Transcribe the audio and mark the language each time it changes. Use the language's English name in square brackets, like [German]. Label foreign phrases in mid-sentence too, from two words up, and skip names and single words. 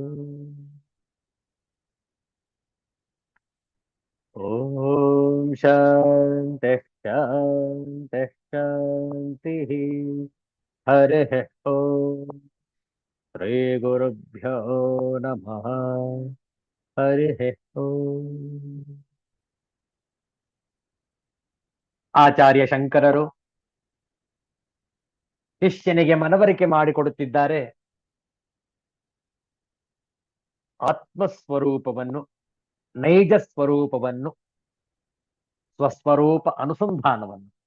[Sanskrit] ಓಂ ಶಾಂತಿ ಶಾಂತಿ ಶಾಂತಿ. ಹರಿಃ ಓಂ. ಶ್ರೀ ಗುರುಭ್ಯೋ ನಮಃ. ಹರಿಃ ಓಂ. [Kannada] ಆಚಾರ್ಯ ಶಂಕರರು ಶಿಷ್ಯನಿಗೆ ಮನವರಿಕೆ ಮಾಡಿಕೊಡುತ್ತಿದ್ದಾರೆ. ಆತ್ಮಸ್ವರೂಪವನ್ನು, ನೈಜ ಸ್ವರೂಪವನ್ನು, ಸ್ವಸ್ವರೂಪ ಅನುಸಂಧಾನವನ್ನು.